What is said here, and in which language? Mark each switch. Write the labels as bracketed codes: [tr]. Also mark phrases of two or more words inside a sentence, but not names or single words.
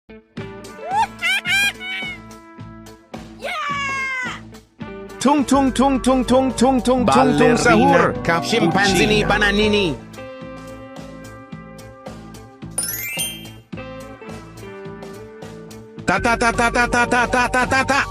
[it] Tung tung tung tung tung tung tung tung tung sahur. Scimpanzini bananini. Ta ta ta ta ta ta ta ta ta ta ta.